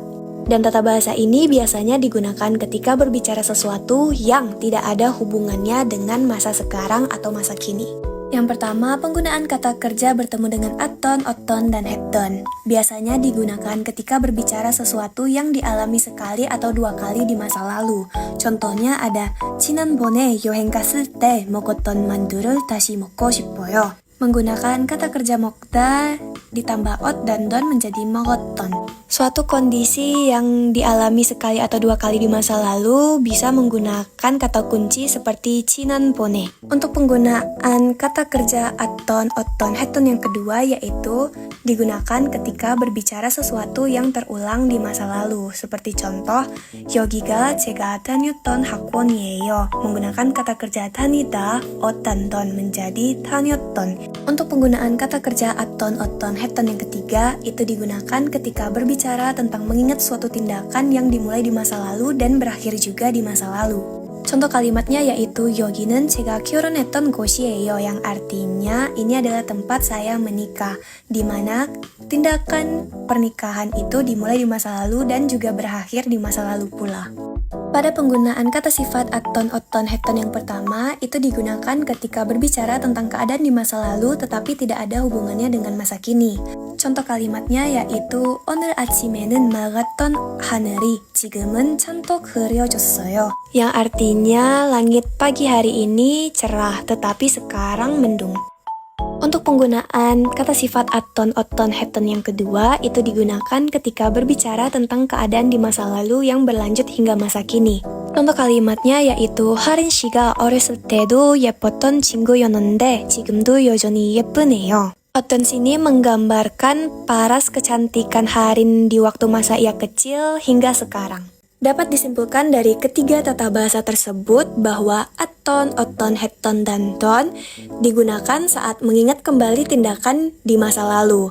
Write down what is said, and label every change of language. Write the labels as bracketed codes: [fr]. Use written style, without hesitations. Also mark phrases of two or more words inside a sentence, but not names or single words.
[id] Dan tata bahasa ini biasanya digunakan ketika berbicara sesuatu yang tidak ada hubungannya dengan masa sekarang atau masa kini. Yang pertama, penggunaan kata kerja bertemu dengan aton, oton, dan heton. Biasanya digunakan ketika berbicara sesuatu yang dialami sekali atau dua kali di masa lalu. Contohnya ada [ko] 지난번에 여행 갔을 때 먹었던 만두를 다시 먹고 싶어요. [id] Menggunakan kata kerja 먹다 ditambah ot dan don menjadi 먹었던. Suatu kondisi yang dialami sekali atau dua kali di masa lalu bisa menggunakan kata kunci seperti 지난번에. Untuk penggunaan kata kerja aton, oton, heton yang kedua yaitu digunakan ketika berbicara sesuatu yang terulang di masa lalu. Seperti contoh, [ko] 여기가 제가 다녔던 학원이에요. [id] Menggunakan kata kerja 다니다, ot dan don menjadi 다녔던. Untuk penggunaan kata kerja aton, oton, heton yang ketiga, itu digunakan ketika berbicara tentang mengingat suatu tindakan yang dimulai di masa lalu dan berakhir juga di masa lalu. Contoh kalimatnya yaitu [ko] 여기는 제가 결혼했던 곳이에요, [id] yang artinya ini adalah tempat saya menikah, di mana tindakan pernikahan itu dimulai di masa lalu dan juga berakhir di masa lalu pula. Pada penggunaan kata sifat aton, oton, heton yang pertama, itu digunakan ketika berbicara tentang keadaan di masa lalu tetapi tidak ada hubungannya dengan masa kini. Contoh kalimatnya yaitu [ko] 오늘 아침에는 맑았던 하늘이 지금은 찬톡 흐려졌어요. [id] Yang artinya langit pagi hari ini cerah tetapi sekarang mendung. Untuk penggunaan kata sifat aton, oton, heton yang kedua itu digunakan ketika berbicara tentang keadaan di masa lalu yang berlanjut hingga masa kini. Contoh kalimatnya yaitu [ko] 하린 씨가 어렸을 때도 예뻤던 친구였는데 지금도 여전히 예쁘네요. [id] Oton sini menggambarkan paras kecantikan Harin di waktu masa ia kecil hingga sekarang. Dapat disimpulkan dari ketiga tata bahasa tersebut bahwa aton, oton, heton, dan ton digunakan saat mengingat kembali tindakan di masa lalu.